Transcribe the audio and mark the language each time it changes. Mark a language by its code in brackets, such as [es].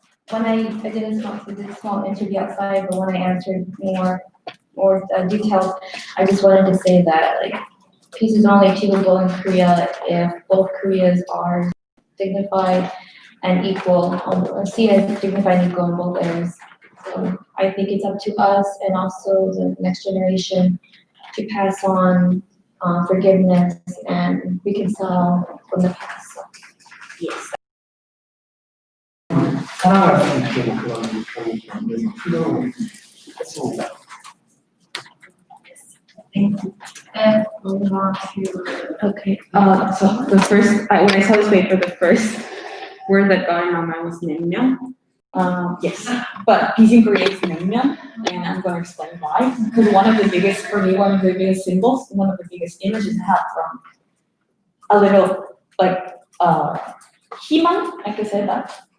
[en] When I did a small interview outside, but when I answered more details, I just wanted to say that like peace is only achievable in Korea if both Koreas are dignified and equal, seen as dignified and equal in both areas. So I think it's up to us and also the next generation to pass on forgiveness and reconcile from the past. So, yes. [ko] 사랑할 수 있게 그런 프리덤을 했습니다. [en] Thank you. And moving on to Okay, so the first, when I saw this paper, the first word that got in my mind was naengmyeon. Yes, but peace in Korea is naengmyeon, and I'm going to explain why. Because one of the biggest symbols, one of the biggest images I have from a little, like, 희망, I could say that.